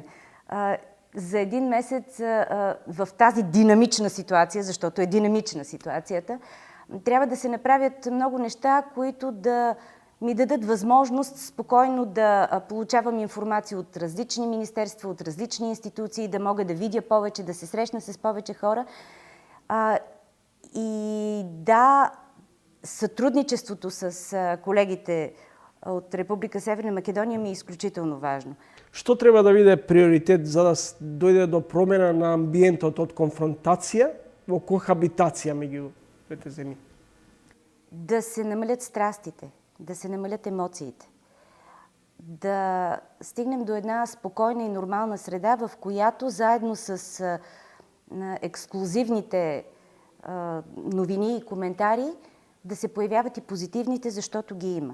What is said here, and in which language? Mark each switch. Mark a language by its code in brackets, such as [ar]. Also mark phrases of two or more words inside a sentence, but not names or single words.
[bg] За един месец в тази динамична ситуация, защото е динамична ситуацията, трябва да се направят много неща, които да ми дадат възможност спокойно да получавам информация от различни министерства, от различни институции, да мога да видя повече, да се срещна с повече хора. И да, сътрудничеството с колегите от Република Северна Македония ми е изключително важно. [mk] Што треба да биде приоритет за да дојде до промена на амбиентот од конфронтација во кохабитација меѓу двете земји? [bg] Да се намалят страстите, да се намалят емоциите, да стигнем до една спокойна и нормална среда, в която заедно с ексклузивните новини и коментари да се появяват и позитивните, защото ги има.